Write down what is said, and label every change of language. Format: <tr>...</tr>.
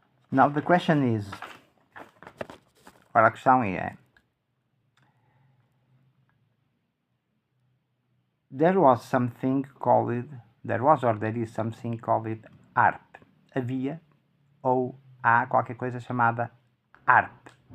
<en>Now the question is,</en> <pt>agora a questão é,</pt> <en>there was something called, there is something called ARP.</en> <pt>Havia ou há qualquer coisa chamada ARP.</pt>